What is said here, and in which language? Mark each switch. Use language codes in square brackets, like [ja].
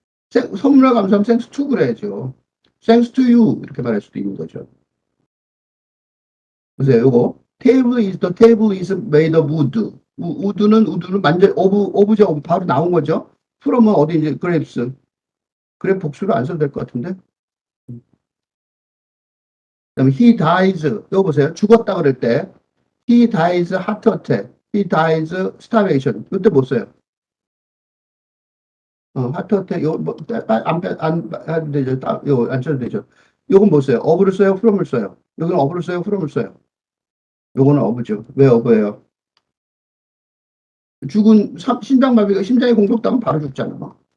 [ko] 선물에 감사하면 thanks to 그래야죠. [en] Thanks to you [ko] 이렇게 말할 수도 있는 거죠. 보세요. 요거 [en] the table is made of wood. [ko] wood는 완전 오브제 오브 바로 나온 거죠. from은 어디 이제 grapes. 그래 복수를 안 써도 될 것 같은데. 그다음에 [en] he dies. [ko] 이거 보세요. 죽었다 그럴 때 [en] he dies heart attack. he dies starvation. [ko] 이때 못 써요. heart attack 요거 안 되죠. 요거 안 써도 되죠. 요건 못 써요. of를 써요. from을 써요. 여기는 of를 써요. from을 써요. 요거는 of죠. 왜 of예요? 죽은 심장마비가 심장이 공격당하면 바로 죽잖아.